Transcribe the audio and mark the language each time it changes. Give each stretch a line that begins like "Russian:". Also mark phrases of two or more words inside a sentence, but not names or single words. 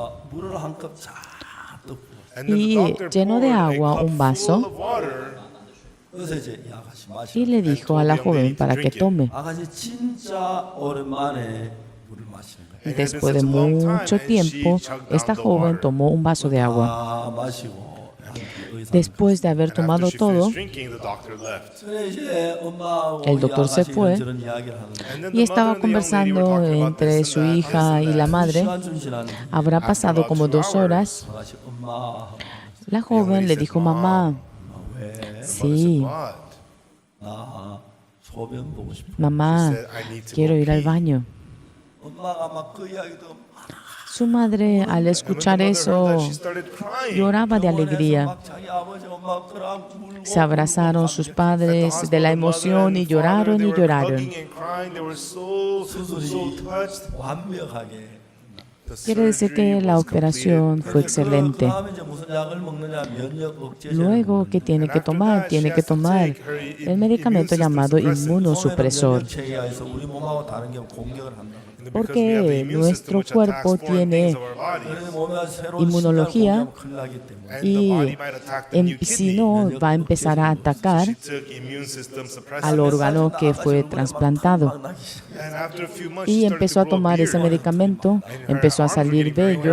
Spanish: Y llenó de agua un vaso y le dijo a la joven para que tome. Y después de mucho tiempo, esta joven tomó un vaso de agua. Después de haber
English: And after
Spanish: tomado
English: she
Spanish: todo,
English: finished drinking, the doctor left.
Korean: 그래 이제 엄마하고
Spanish: El doctor se
Korean: 아가씨
Spanish: fue
Korean: 이런저런 이야기를 하는데
English: And then
Spanish: y
English: the
Spanish: estaba
English: mother and the young lady were
Spanish: conversando
English: talking about
Spanish: entre
English: this
Spanish: su
English: and that, this
Spanish: hija
English: and
Spanish: y la
English: that.
Spanish: madre.
Korean: 시간 지났는데
Spanish: Habrá pasado como 2 horas.
Korean: 아가씨 엄마
Spanish: La joven le dijo, mamá,
Korean: 왜?
Spanish: sí,
English: What?
Korean: 나 소변 보고 싶어.
Spanish: mamá,
English: She said, I need to
Spanish: quiero
English: go
Spanish: ir al
English: pee.
Spanish: baño.
Korean: 엄마가 막 그 이야기도
Spanish: Su madre, al
English: And when the
Spanish: escuchar
English: mother heard
Spanish: eso,
English: that, she started crying.
Spanish: lloraba de
Korean: 병원에서
Spanish: alegría.
Korean: 막 자기 아버지 엄마 그랑 울고
Spanish: Se abrazaron sus
English: At the
Spanish: padres de
English: hospital,
Spanish: la
English: the mother
Spanish: emoción
English: and
Spanish: y
English: father,
Spanish: lloraron
English: they
Spanish: y
English: were
Spanish: lloraron.
English: hugging and crying. They were so touched.
Korean: 완벽하게.
English: The
Spanish: Quiere decir
English: surgery
Spanish: que la
English: was
Spanish: operación fue excelente.
Korean: 그다음에 이제 무슨 약을 먹느냐 면역 억제제.
Spanish: Luego, ¿qué tiene que tomar? Tiene que tomar el medicamento llamado inmunosupresor,
Korean: 체계에서 우리 몸하고 다른 게 공격을 한다.
Spanish: porque nuestro cuerpo tiene inmunología y si no va a empezar a atacar al órgano que fue trasplantado. Y empezó a tomar ese medicamento, empezó a salir vello.